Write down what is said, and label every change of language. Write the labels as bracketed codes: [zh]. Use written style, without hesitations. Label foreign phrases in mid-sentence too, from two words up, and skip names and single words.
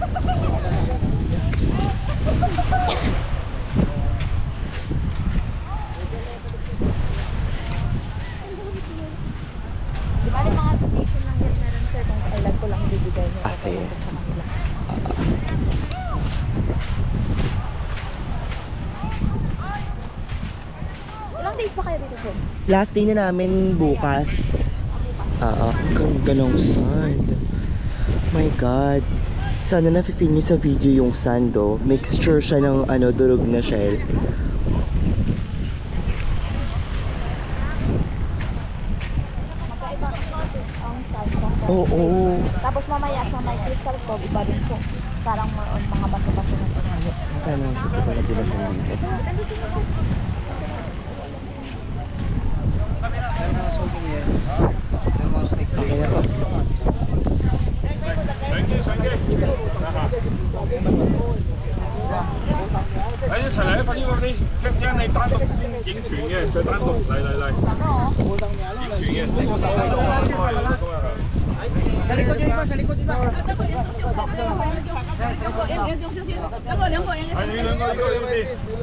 [tl] Di ba yung mga donation lang yan meron sir kung kailan ko lang bibigay nyo. Kasi sa kanila. Ilang days pa kayo dito sir? [en] last day [tl] na namin bukas. Ganda ng sand. [en] My God. [tl] Sana na-feel nyo sa video yung sand, oh. Mixture siya ng durog na shell. Magkaiba ang salsa. Oo. Tapos mamaya sa may crystal ko, iba din po. Parang [en] more on [tl] mga bato-bato na ito. Ano? Wala din na siya dito. Depende sa mga. Okay na po. [yue] 一齊嚟，快啲快啲！一陣你單獨先影團嘅，再單獨嚟。影團嘅。 [tl] Sa likod yun iba, sa likod iba. [yue] 係你兩個先。